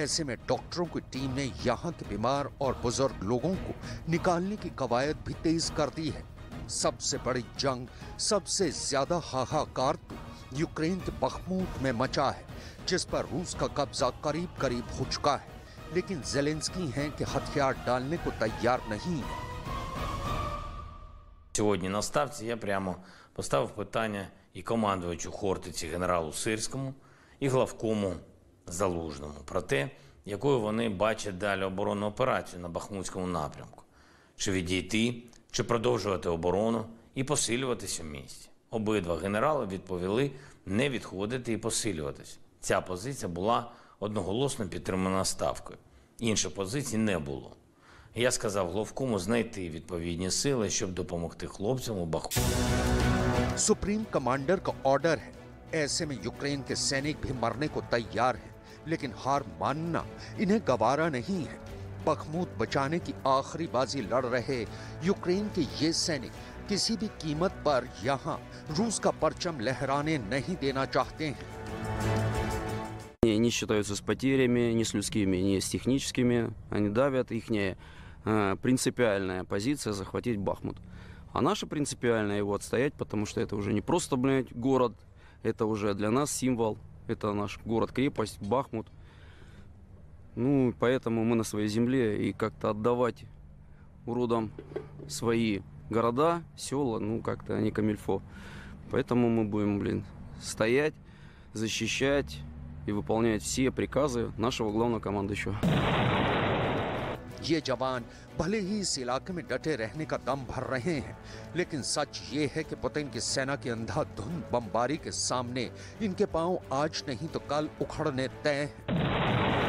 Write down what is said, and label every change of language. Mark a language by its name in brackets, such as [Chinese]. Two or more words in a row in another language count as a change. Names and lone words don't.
[Hindi] ऐसे में डॉक्टरों की टीम ने यहाँ के बीमार और बुजुर्ग लोगों को निकालने की कवायद भी तेज कर दी है। सबसे बड़ी जंग, सबसे ज्यादा हाहाकार तो यूक्रेन के बखमूत में मचा है, जिस पर रूस का कब्जा करीब करीब हो चुका है। लेकिन ज़ेलेंस्की हैं कि हथियार डालने को तैयार नहीं है। [Ukrainian] Сьогодні на ставці я прямо поставив питання і командувачу Хортиці генералу Сирському, і главкому Залужному про те, якою вони бачать далі оборонну операцію на Бахмутському напрямку. Чи відійти, чи продовжувати оборону і посилюватися в місті. Обидва генерали відповіли не відходити і посилюватись. Ця позиція була одноголосно підтримана Ставкою. Інших позицій не було. Я сказав главкому знайти відповідні сили, щоб допомогти хлопцям у Бахмуті. [English] supreme commander [Hindi] का ऑर्डर है। ऐसे में यूक्रेन के सैनिक भी मरने को तैयार हैं, लेकिन हार मानना इन्हें गवारा नहीं है। बखमूत बचाने की आखिरी बाजी लड़ रहे यूक्रेन के ये सैनिक किसी भी कीमत पर यहाँ रूस का परचम लहराने नहीं देना चाहते हैं। [Russian] Не считаются с потерями, ни с людскими, ни с техническими. Они давят. Ихняя принципиальная позиция захватить Бахмут. А наша принципиальная его отстоять, потому что это уже не просто, блядь, город, это уже для нас символ. Это наш город-крепость, Бахмут. Ну, поэтому мы на своей земле, и как-то отдавать уродам свои города, села, ну, как-то они камильфо. Поэтому мы будем, блин, стоять, защищать и выполнять все приказы нашего главного командующего. [Hindi] ये जवान भले ही इस इलाके में डटे रहने का दम भर रहे हैं, लेकिन सच ये है कि पुतिन की सेना की अंधाधुंध बमबारी के सामने इनके पांव आज नहीं तो कल उखड़ने तय हैं।